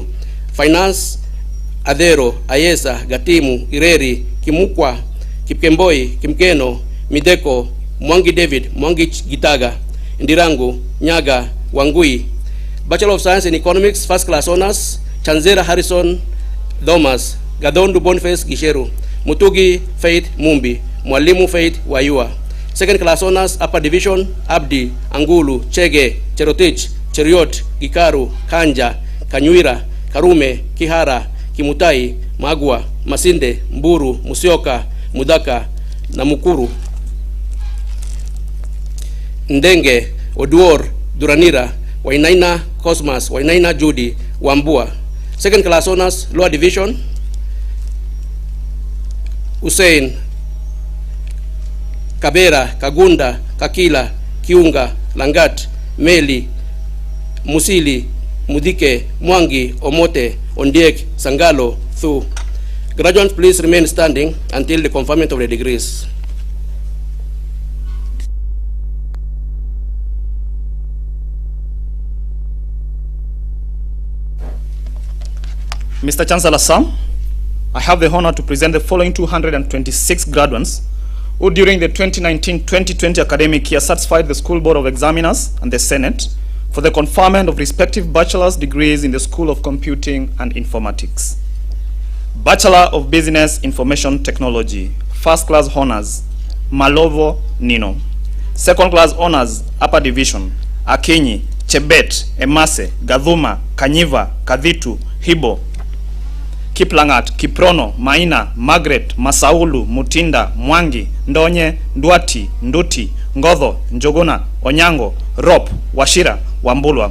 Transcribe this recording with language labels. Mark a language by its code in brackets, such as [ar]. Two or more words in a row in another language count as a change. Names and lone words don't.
[en] Finance, Adero, Ayesa, Gatimu, Ireri, Kimukwa, Kipkemboi, Kimkeno, Mideko, Mwangi David, Mwangi Gitaga, Ndirangu, Nyaga, Wangui. Bachelor of Science in Economics, First Class Honors, Chanzera Harrison, Thomas, Gadondu Boniface Gisheru, Mutugi Faith Mumbi. Mwalimu Faith Wayua. Second class honors, upper division, Abdi, Angulu, Chege, Cherotich, Cheriot, Gikaru, Kanja, Kanyuira, Karume, Kihara, Kimutai, Magwa, Masinde, Mburu, Musioka, Mudaka, Namukuru, Ndenge, Oduor, Duranira, Wainaina, Cosmas, Wainaina Judy, Wambua. Second class honors, lower division, Hussein, Kabera, Kagunda, Kakila, Kiunga, Langat, Meli, Musili, Mudike, Mwangi, Omote, Ondiek, Sangalo, Thu. Graduates, please remain standing until the conferment of the degrees. Mr. Chancellor, sir, I have the honor to present the following 226 graduates who during the 2019-2020 academic year satisfied the School Board of Examiners and the Senate for the conferment of respective bachelor's degrees in the School of Computing and Informatics. Bachelor of Business Information Technology, First Class Honors, Malovo Nino. Second Class Honors, Upper Division, Akinyi, Chebet, Emase, Gadhuma, Kanyiva, Kadhitu, Hibo, Kiplangat, Kiprono, Maina, Margaret, Masaulu, Mutinda, Mwangi, Ndonye, Ndwati, Nduti, Ngodho, Njoguna, Onyango, Rop, Washira, Wambulwa.